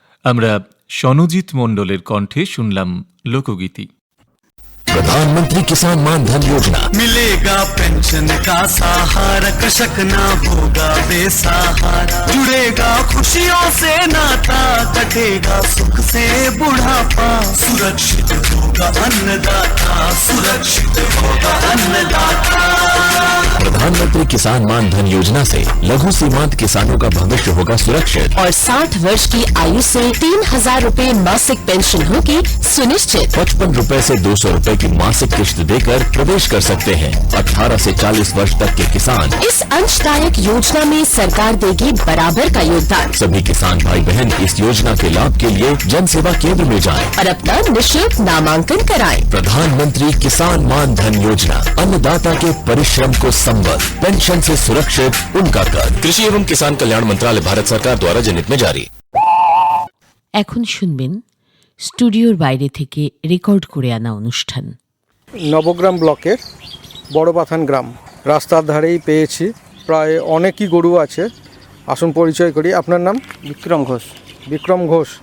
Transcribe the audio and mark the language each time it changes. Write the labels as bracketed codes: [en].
[bn] আমরা সনজিৎ মণ্ডলের কণ্ঠে শুনলাম লোকগীতি। [hi] प्रधानमंत्री किसान मान धन योजना मिलेगा पेंशन का सहारा कृषक ना होगा बेसहारा जुड़ेगा खुशियों से नाता कटेगा सुख से बुढ़ापा सुरक्षित होगा अन्नदाता सुरक्षित होगा अन्नदाता। प्रधानमंत्री किसान मान धन योजना से लघु सीमांत किसानों का भविष्य होगा सुरक्षित और 60 वर्ष की आयु से 3,000 रूपए मासिक पेंशन होगी सुनिश्चित। 55 रूपए से 200 रूपए की मासिक किश्त देकर प्रवेश कर सकते हैं 18 से 40 वर्ष तक के किसान। इस अंशदायक योजना में सरकार देगी बराबर का योगदान। सभी किसान भाई बहन इस योजना के लाभ के लिए जन सेवा केंद्र में जाएं और अपना निःशुल्क नामांकन कराएं। प्रधानमंत्री किसान मान धन योजना अन्नदाता के परिश्रम को संबल पेंशन से सुरक्षित उनका कर। कृषि एवं किसान कल्याण मंत्रालय भारत सरकार द्वारा जनहित में जारी। [bn] এখন শুনবেন স্টুডিওর বাইরে থেকে রেকর্ড করে আনা অনুষ্ঠান। নবগ্রাম ব্লকের বড়পাথান গ্রাম রাস্তার ধারেই পেয়েছি, প্রায় অনেকই গরু আছে। আসুন পরিচয় করি। আপনার নাম? বিক্রম ঘোষ। বিক্রম ঘোষ।